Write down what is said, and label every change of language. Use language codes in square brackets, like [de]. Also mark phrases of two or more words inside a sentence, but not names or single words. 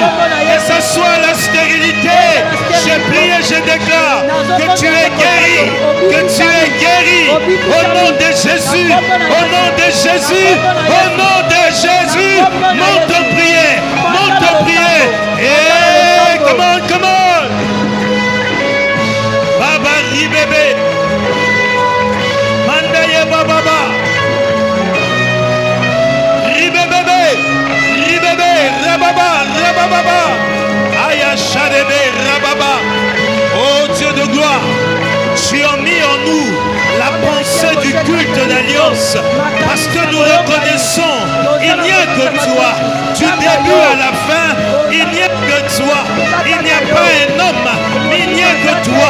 [fr] Que ce soit la stérilité, je prie et je déclare que tu es guéri, que tu es guéri au nom de Jésus, au nom de Jésus, au nom de Jésus. Monte en prière, monte en prière. [en] Et come on, come on. Baba ribébé, mandaye bababa. Ribébé, ribébé, rababa, rababa. Aya shadebe, rababa. [fr] Oh Dieu de gloire, tu as mis en nous la pensée du culte d'alliance, parce que nous reconnaissons, il n'y a que toi, du début à la fin, il n'y a que toi, il n'y a pas un homme, mais il n'y a que toi.